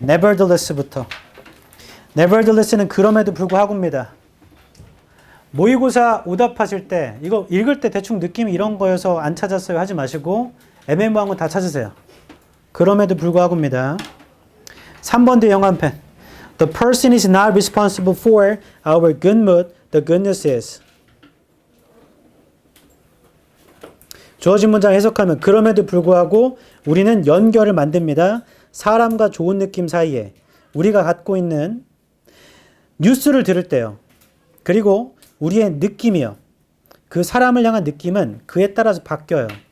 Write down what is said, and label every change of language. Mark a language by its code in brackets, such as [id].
[ko] nevertheless부터. nevertheless는 그럼에도 불구하고입니다. 모의고사 오답하실 때 이거 읽을 때 대충 느낌이 이런 거여서 안 찾았어요 하지 마시고 애매모호한 거 다 찾으세요. 그럼에도 불구하고입니다. 3번 뒤에 형광펜. [en] The person is not responsible for our good mood. The good news is. [ko] 주어진 문장 해석하면 그럼에도 불구하고 우리는 연결을 만듭니다. 사람과 좋은 느낌 사이에 우리가 갖고 있는 뉴스를 들을 때요. 그리고 우리의 느낌이요. 그 사람을 향한 느낌은 그에 따라서 바뀌어요.